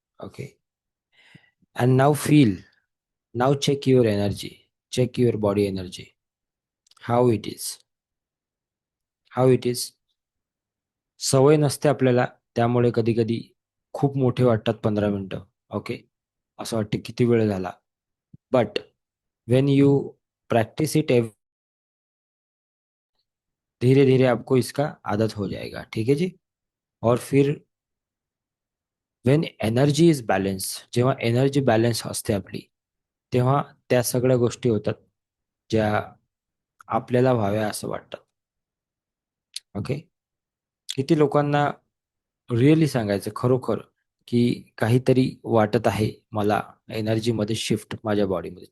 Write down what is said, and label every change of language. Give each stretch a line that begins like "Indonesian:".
English: Okay. And now feel, now check your energy, check your body energy, how it is, how it is.
Marathi: सवय नसते आपल्याला, त्यामुळे कधी कधी खूप मोठे वाटतात 15 मिनिटं. ओके, असं वाटतं किती वेळ झाला.
English: but when you practice it,
Hindi: धीरे धीरे आपको इसका आदत हो जाएगा. ठीक है जी.
Marathi: और फिर
English: when energy is balance,
Marathi: जेव्हा एनर्जी बॅलन्स असते आपली, तेव्हा त्या सगळ्या गोष्टी होतात ज्या आपल्याला व्हाव्या असं वाटतात. ओके. किती लोकांना रिअली सांगायचं खरोखर की काहीतरी वाटत आहे मला एनर्जीमध्ये शिफ्ट, माझ्या बॉडीमध्ये.